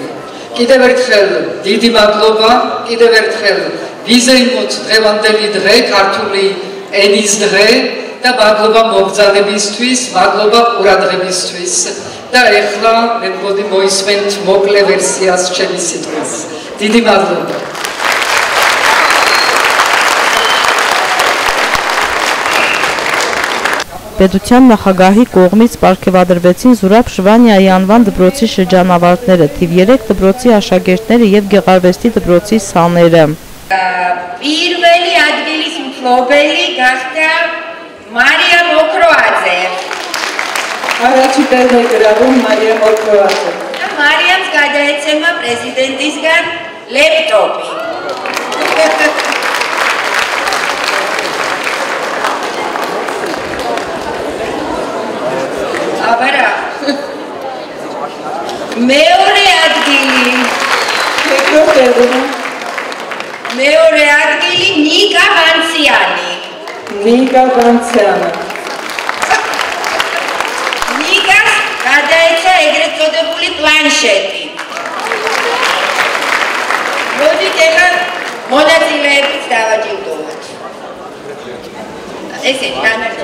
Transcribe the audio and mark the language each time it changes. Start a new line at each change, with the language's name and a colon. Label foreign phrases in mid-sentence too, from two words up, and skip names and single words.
Georgian: კიდევ ერთხელ დიდი მადლობა, კიდევ ერთხელ ვიზეიმოთ დღევანდელი დღე, ქართული ენის დღე და მადლობა მობრძანებისთვის, მადლობა ყურადღებისთვის. და ეხლა მე მგონი მოისმენთ მოკლე ვერსიას ჩემი სიტყვის. დიდი მადლობა.
Armenian: Պետության նախագահի կողմից պարգևատրվեցին Զուրաբ Շվանյայի անվան դպրոցի շրջանավարտները, թիվ 3 դպրոցի աշակերտները եւ Գեղարվեստի դպրոցի սաները։
Georgian: Პირველი ადგილის მფლობელი გახდა მარია მოქროაძე.
Armenian: Առաջի տեղն է գրավում Մարիա Մոկրովածը։
Georgian: მარიამს გადაეცემა პრეზიდენტისგან ლეპტოპი. აბარა მეორე ადგილი მეორე ადგილი ნიკა ვანციანი. ნიკა ვანციანი. ნიკას გადაეცა ეგრეთ წოდებული პლანშეტი. მოდით ეხლა მონაწილეებიც დავაჯილდოვოთ. ესეთი განაცხადი.